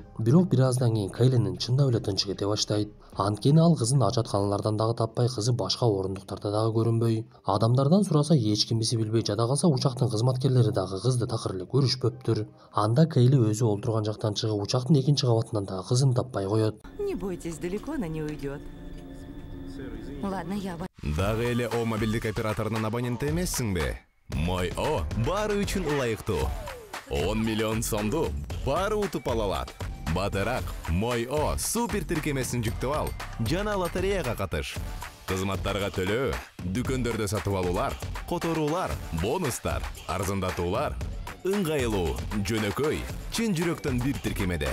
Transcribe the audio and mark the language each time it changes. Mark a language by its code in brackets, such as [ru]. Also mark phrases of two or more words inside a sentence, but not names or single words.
[ky] Бирок бир аздан кийин Кейлинин чындап эле тынчы кете баштайт. Анткени ал кызын ажатканалардан дагы таппай, кызы башка орундуктарда дагы көрүнбөй. Адамдардан сураса эч кимиси билбей, жада калса учактын кызматкерлери дагы кызды такыр эле көрүшпөптүр. Анда Кейли өзү олтурган жактан чыгып, учактын экинчи кабатынан дагы кызын таппай коет. [ru] Не бойтесь, далеко она не уйдет. Ладно, я... [ky] Дагы эле О мобилдик операторунун абоненти эмессиңби? Мой О баары үчүн ылайыктуу. 10 миллион сомду баары утуп ала алат. Батыраак Мой О супер тиркемесин жүктөп ал, жана лотереяга катыш. Кызматтарга төлөө, дүкөндөрдө сатып алуулар, которуулар, бонустар, арзандатуулар, ыңгайлуу, жөнөкөй, чын жүрөктөн бир тиркемеде.